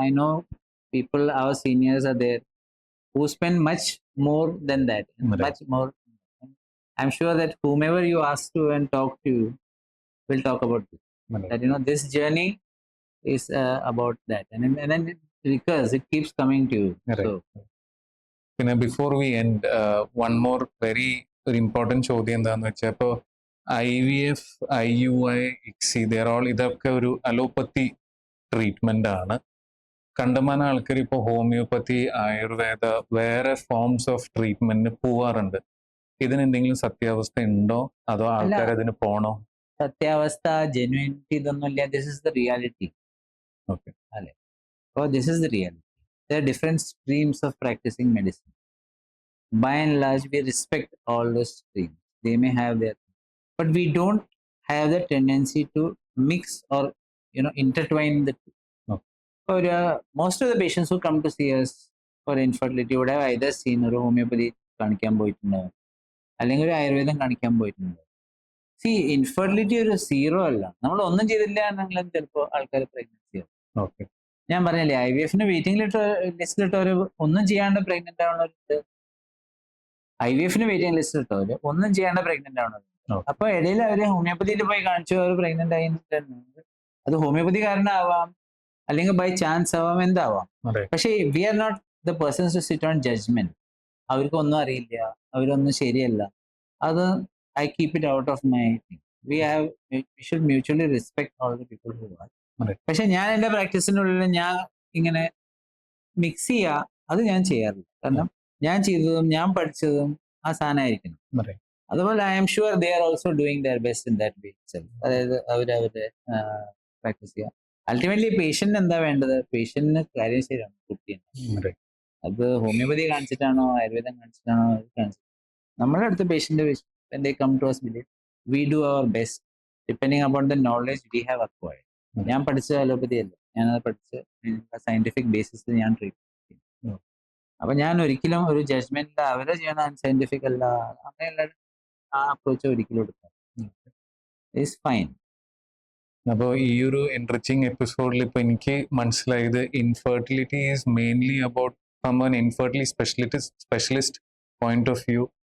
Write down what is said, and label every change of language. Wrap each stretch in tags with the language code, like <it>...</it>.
<en>I know people, our seniors are there who spend much more than that, Right. much more. I'm sure that whomever you ask to and talk to will talk about this. Right. That this journey is about that, and then it recurs. It keeps coming to you. Right. So</en> <ml>പിന്നെ</ml> <en>before we end one more very</en> <ml>ഒരു important ചോദ്യം എന്താണെന്ന് വെച്ചാൽ ഇപ്പോൾ IVF, IUI, ICSI ഇതൊക്കെ ഒരു അലോപ്പത്തി treatment ആണ്. കണ്ടമാനം ആൾക്കാർ ഇപ്പോൾ ഹോമിയോപ്പതി, ആയുർവേദ, വേറെ ഫോംസ് ഓഫ് ട്രീറ്റ്മെന്റിന് പോവാറുണ്ട്. ഇതിന് എന്തെങ്കിലും സത്യാവസ്ഥ ഉണ്ടോ, അതോ ആൾക്കാർ അതിന് പോണോ? സത്യാവസ്ഥ, ജെന്യൂനിറ്റി ഇതൊന്നുമില്ല.</ml> <en>This is the reality.</en> <ml>Okay, അല്ലെ? ഓ,</ml> <en>This is the reality. There are different streams of practicing medicine. By and large, we respect all those streams. They may have their, but we don't have the tendency to mix or intertwine the two. Okay. For most of the patients who come to see us for infertility would have either seen</en> <ml>ഒരു homeopathy കാണിക്കാൻ പോയിട്ടുണ്ടാവും,</ml> <en>അല്ലെങ്കിൽ ഒരു ആയുർവേദം കാണിക്കാൻ പോയിട്ടുണ്ടാവും.</en> <ml>C, infertility ഒരു zero അല്ല. നമ്മൾ ഒന്നും ചെയ്തില്ല എന്നെങ്കിലും ചിലപ്പോൾ ആൾക്കാർ പ്രഗ്നൻസി ആവും. ഓക്കെ, ഞാൻ പറഞ്ഞില്ലേ, IVF-ന് വെയിറ്റിംഗ് ലിസ്റ്റിലിട്ടവര് ഒന്നും ചെയ്യാണ്ട് പ്രഗ്നന്റ് ആവണവരുണ്ട്, IVF-ന് വെയിറ്റിംഗ് ലിസ്റ്റിലിട്ടവര് ഒന്നും ചെയ്യാണ്ട് പ്രഗ്നന്റ് ആവണവരുണ്ട്. അപ്പൊ ഇടയിൽ അവര് ഹോമിയോപ്പതിയിൽ പോയി കാണിച്ചു, അവർ പ്രഗ്നന്റ് ആയി. അത് ഹോമിയോപ്പതി കാരണമാവാം, അല്ലെങ്കിൽ ബൈ ചാൻസ് ആവാം, എന്താവാം.</ml> <en>പക്ഷേ we are not the persons to sit on judgement.</en> <ml>അവർക്ക് ഒന്നും അറിയില്ല, അവരൊന്നും ശരിയല്ല.</ml> <en>അത് I keep it out of my thing. We should mutually respect all the people who are.</en> <ml>പക്ഷെ ഞാൻ എൻ്റെ പ്രാക്ടീസിനുള്ളിൽ ഞാൻ ഇങ്ങനെ മിക്സ് ചെയ്യുക, അത് ഞാൻ ചെയ്യാറില്ല. കാരണം ഞാൻ ചെയ്തതും ഞാൻ പഠിച്ചതും ആ സാധനമായിരിക്കണം.</ml> <en>അതുപോലെ I am sure they are also doing their best in that way.</en> <ml>അതായത് അവരവരുടെ പ്രാക്ടീസ് ചെയ്യുക. അൾട്ടിമേറ്റ്ലി പേഷ്യന്റ് എന്താ വേണ്ടത്? പേഷ്യന്റിന് കാര്യം ശരിയാണ്, കുട്ടിയാണ്. അത് ഹോമിയോപ്പതി കാണിച്ചിട്ടാണോ ആയുർവേദം കാണിച്ചിട്ടാണോ കാണിച്ചത്, നമ്മുടെ അടുത്ത patient</ml> <en>when they come to us, we do our best depending upon the knowledge we have acquired.</en> <ml>ഞാൻ പഠിച്ച അലോപ്പതി അല്ല, ഞാനത് പഠിച്ച് സയന്റിഫിക് ബേസിസിൽ ഞാൻ ട്രീറ്റ് ചെയ്യും. അപ്പൊ ഞാൻ ഒരിക്കലും ഒരു ജഡ്ജ്മെന്റ് അവരെ ചെയ്യണ സയന്റിഫിക് അല്ല, അങ്ങനെയുള്ള ആ അപ്രോച്ച് ഒരിക്കലും എടുക്കാം.</ml> <en>It's fine.</en> <ml>അപ്പോൾ ഈ ഒരു എൻറിച്ചിങ് എപ്പിസോഡിൽ ഇപ്പോൾ എനിക്ക് മനസ്സിലായത്</ml> <en>Infertility is mainly about from an infertility specialist point of view.</en>